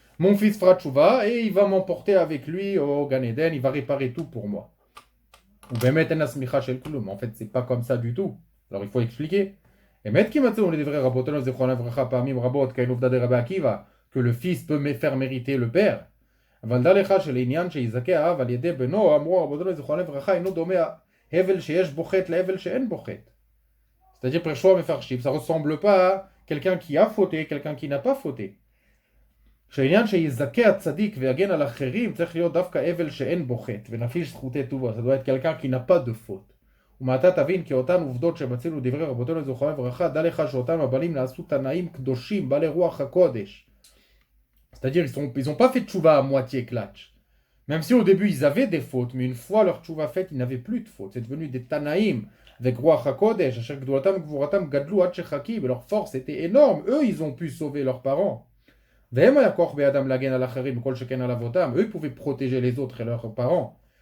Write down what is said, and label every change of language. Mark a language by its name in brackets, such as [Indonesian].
[French] Mon fils fera tchouva et il va m'emporter avec lui au Gan Eden, il va réparer tout pour moi. En fait, c'est pas comme ça du tout. Alors il faut expliquer. Que le fils peut faire mériter le père. [Hebrew] אבל דע לך שלעניין שיזכה האב על ידי בנו, אמרו רבותינו זיכרונם לברכה, אינו דומה הבל שיש בו חטא להבל שאין בו חטא. [French] C'est-à-dire, Preshua Mefarshim, ça ressemble pas à quelqu'un qui a fauté, quelqu'un qui n'a pas fauté. [Hebrew] שהעניין שיזכה הצדיק ויגן על אחרים, צריך להיות דווקא הבל שאין בו חטא, ונפיש זכותי טובה, [French] ça doit être quelqu'un qui n'a pas de faute. [Hebrew] ומעתה תבין כי אותן עובדות שמצינו דברי רבותינו זיכרונם לברכה, דע לך שאותם הבנים נעשו תנאים קדושים, בעלי רוח הקודש. [French] C'est-à-dire, ils n'ont pas fait tchouva à moitié klatch. Même si au début, ils avaient des fautes, mais une fois leur tchouva faite, ils n'avaient plus de fautes. C'est devenu des Tanaïm, avec Ruach HaKodesh, leur force était énorme. Eux, ils ont pu sauver leurs parents. Eux, ils pouvaient protéger les autres et leurs parents.